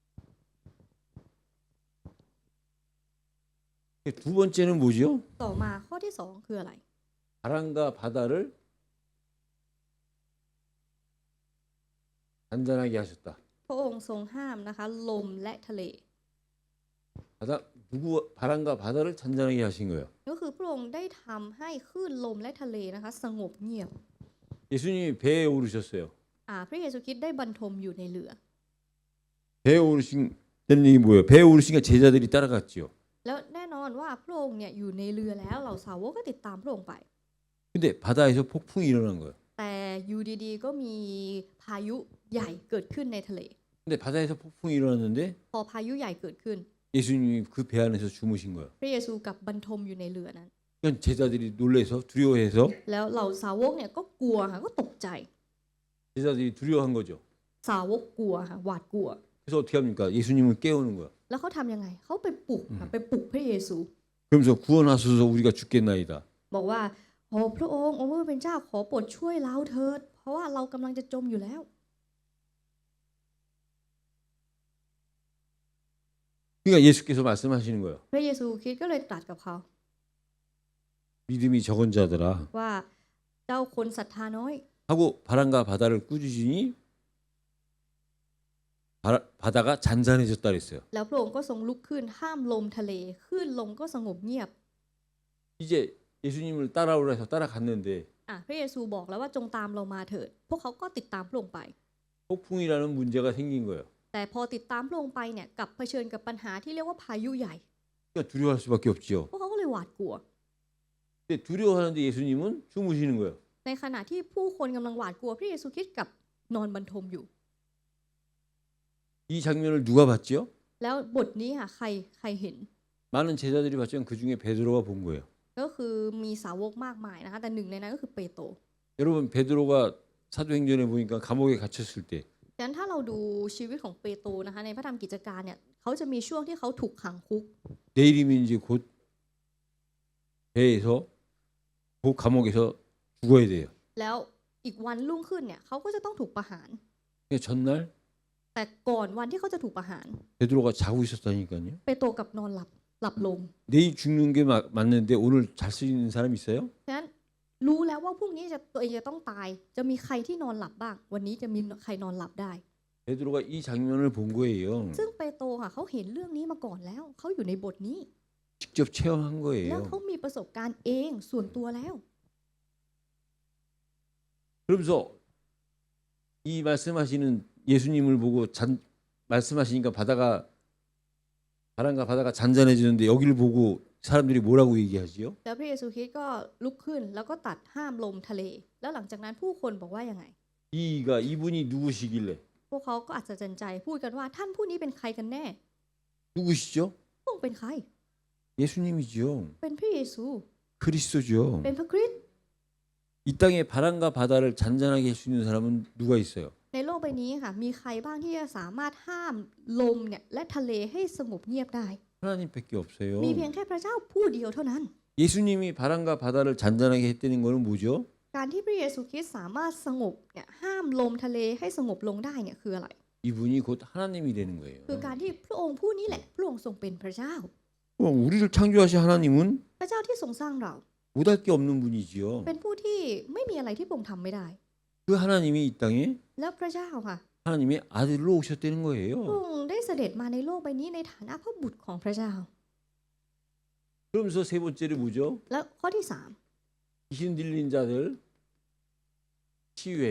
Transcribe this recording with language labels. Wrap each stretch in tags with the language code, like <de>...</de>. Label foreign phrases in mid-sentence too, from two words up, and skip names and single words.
<ko>두 번째는 뭐죠?</ko> <th>ต่อมาข้อที่สองคืออะไร</th> <ko>바람과 바다를 단단하게 하셨다.</ko> <th>พระองค์ทรงห้ามนะคะลมและทะเล</th> <ko>바람과 바다를 단단하게 하신 거예요.</ko> <th>ก็คือพระองค์ได้ทำให้คลื่นลมและทะเลนะคะสงบเงียบ</th> <ko>예수님이 배에 오르셨어요.</ko> <th>พระเยซูคริสต์ได้บรรทมอยู่ในเรือ</th> <ko>배에 오르신다는 얘기 뭐예요? 배에 오르시니까 제자들이 따라갔지요.</ko> <th>แล้วแน่นอนว่าพระองค์เนี่ยอยู่ในเรือแล้วเหล่าสาวกก็ติดตามพระองค์ไป</th> <ko>근데 바다에서 폭풍이 일어난 거예요.</ko> <th>แต่อยู่ดีๆก็มีพายุใหญ่เกิดขึ้นในทะเล</th> <ko>근데 바다에서 폭풍이 일어났는데</ko> <th>พอพายุใหญ่เกิดขึ้น</th> <ko>예수님이 그 배 안에서 주무신 거예요.</ko> <th>พระเยซูกับบรรทมอยู่ในเรือนั้น</th> <ko>그러니까 제자들이 놀래서 두려워해서</ko> <th>แล้วเหล่าสาวกเนี่ยก็กลัวค่ะก็ตกใจ</th> <ko>제자들이 두려워한 거죠.</ko> <th>สาวกกลัวค่ะหวาดกลัว</th> <ko>그래서 어떻게 합니까? 예수님을 깨우는 거야.</ko> <th>แล้วเขาทำยังไงเขาไปปลุกค่ะไปปลุกพระเยซู</th> <ko>그러면서 구원하소서 우리가 죽겠나이다.</ko> <th>บอกว่าโอ้พระองค์องค์พระเป็นเจ้าขอโปรดช่วยเราเถิด เพราะว่าเรากำลังจะจมอยู่แล้ว</th> <ko>그러니까 예수께서 말씀하시는 거예요.</ko> <th>พระเยซูคริสต์ก็เลยตรัสกับเขา</th> <ko>믿음이 적은 자들아</ko> <th>ว่าเจ้าคนศรัทธาน้อย</th> <ko>하고 바람과 바다를 꾸짖으니 바다가 잔잔해졌다 그랬어요.</ko> <th>แล้วพระองค์ก็ทรงลุกขึ้นห้ามลมทะเลคลื่นลมก็สงบเงียบ</th> <ko>이제 예수님을 따라오라 해서 따라갔는데</ko> <th>พระเยซูบอกแล้วว่าจงตามเรามาเถิด พวกเขาก็ติดตามพระองค์ไป</th> <ko>폭풍이라는 문제가 생긴 거예요.</ko> <th>แต่พอติดตามพระองค์ไปเนี่ยกับเผชิญกับปัญหาที่เรียกว่าพายุใหญ่</th> <ko>그러니까 두려워할 수밖에 없지요.</ko> <th>พวกเขาก็เลยหวาดกลัว</th> <ko>근데 두려워하는데 예수님은 주무시는 거예요.</ko> <th>ในขณะที่ผู้คนกำลังหวาดกลัวพระเยซูคริสต์กับนอนบรรทมอยู่</th> <ko>이 장면을 누가 봤지요?</ko> <th>แล้วบทนี้ค่ะใครเห็น</th> <ko>많은 제자들이 봤지만 그 중에 베드로가 본 거예요.</ko> <th>ก็คือมีสาวกมากมายนะคะแต่หนึ่งในนั้นก็คือเปโตร</th> <ko>여러분 베드로가 사도행전에 보니까 감옥에 갇혔을 때</ko> <th>ฉะนั้นถ้าเราดูชีวิตของเปโตรนะคะในพระธรรมกิจการเนี่ยเขาจะมีช่วงที่เขาถูกขังคุก</th> <ko>내일이면 이제 곧 배에서 그 감옥에서 죽어야 돼요.</ko> <th>แล้วอีกวันรุ่งขึ้นเนี่ยเขาก็จะต้องถูกประหาร</th> <ko>그러니까 전날</ko> <th>แต่ก่อนวันที่เขาจะถูกประหาร</th> <ko>베드로가 자고 있었다니까요.</ko> <th>เปโตรกับนอนหลับลง</th> <ko>내일 죽는 게 맞는데 오늘 잘 수 있는 사람 있어요?</ko> <th>ฉะนั้นรู้แล้วว่าพรุ่งนี้ตัวเองจะต้องตาย จะมีใครที่นอนหลับบ้าง วันนี้จะมีใครนอนหลับได้</th> <ko>베드로가 이 장면을 본 거예요.</ko> <th>ซึ่งเปโตรค่ะเขาเห็นเรื่องนี้มาก่อนแล้วเขาอยู่ในบทนี้</th> <ko>직접 체험한</ko> <th>แล้ว</th> <ko>거예요.</ko> <th>เขามีประสบการณ์เองส่วนตัวแล้ว</th> <ko>그러면서 이 말씀하시는 예수님을 보고 말씀하시니까 바람과 바다가 잔잔해지는데 여기를 보고 사람들이 뭐라고 얘기하지요?</ko> <th>แล้วพระเยซูคริสต์ก็ลุกขึ้นแล้วก็ตัดห้ามลมทะเล แล้วหลังจากนั้นผู้คนบอกว่ายังไง</th> <ko>이분이 누구시길래?</ko> <th>พวกเขาก็อัศจรรย์ใจพูดกันว่าท่านผู้นี้เป็นใครกันแน่</th> <ko>누구시죠?</ko> <th>พระองค์เป็นใคร</th> <ko>예수님이죠.</ko> <th>เป็นพระเยซู</th> <ko>그리스도죠.</ko> <th>เป็นพระคริสต์</th> <ko>이 땅에 바람과 바다를 잔잔하게 할 수 있는 사람은 누가 있어요?</ko> <th>ในโลกใบนี้ค่ะมีใครบ้างที่จะสามารถห้ามลมเนี่ยและทะเลให้สงบเงียบได้</th> <ko>하나님밖에 없어요.</ko> <th>มีเพียงแค่พระเจ้าผู้เดียวเท่านั้น</th> <ko>예수님이 바람과 바다를 잔잔하게 했다는 거는 뭐죠?</ko> <th>การที่พระเยซูคริสต์สามารถสงบเนี่ยห้ามลมทะเลให้สงบลงได้เนี่ยคืออะไร</th> <ko>이분이 곧 하나님이 되는 거예요.</ko> <th>คือการที่พระองค์ผู้นี้แหละพระองค์ทรงเป็นพระเจ้า</th> <ko>우리를 창조하신 하나님은</ko> <th>พระเจ้าที่ทรงสร้างเรา</th> <ko>못할 게 없는 분이지요.</ko> <th>เป็นผู้ที่ไม่มีอะไรที่พระองค์ทำไม่ได้</th> <ko>그 하나님이 이 땅에</ko> <th>แล้วพระเจ้าค่ะ</th> <ko>하나님의 아들로 오셨다는</ko> <th>พระ</th> <ko>거예요.</ko> <th>องค์ได้เสด็จมาในโลกใบนี้ในฐานะพระบุตรของพระเจ้า</th> <ko>그러면서 세 번째로 뭐죠?</ko> <th>แล้วข้อที่</th> <ko>귀신 들린 자들 치유해요.</ko>